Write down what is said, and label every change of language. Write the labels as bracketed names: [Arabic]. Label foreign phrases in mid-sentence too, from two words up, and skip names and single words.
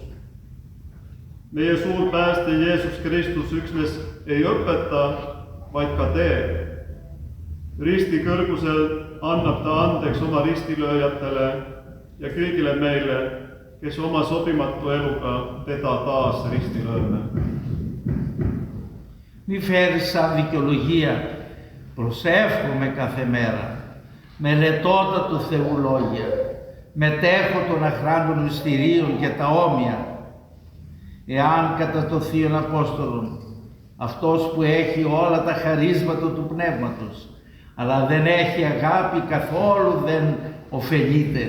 [Estonian] Meie suur pääste Jeesus Kristus üksnes ei õpeta, vaid ka teeb. Risti kõrgusel annab ta andeks oma ristilööjatele ja kõigile meile, kes oma sobimatu eluga teda taas risti lööme. [Greek] Μη φέρεις σαν δικαιολογία, προσεύχομαι κάθε μέρα, μελετώντα του Θεού λόγια, μετέχω των αχράντων μυστηρίων και τα όμοια. Εάν κατά το Θείον Απόστολον, αυτός που έχει όλα τα χαρίσματα του Πνεύματος, αλλά δεν έχει αγάπη, καθόλου δεν ωφελείται.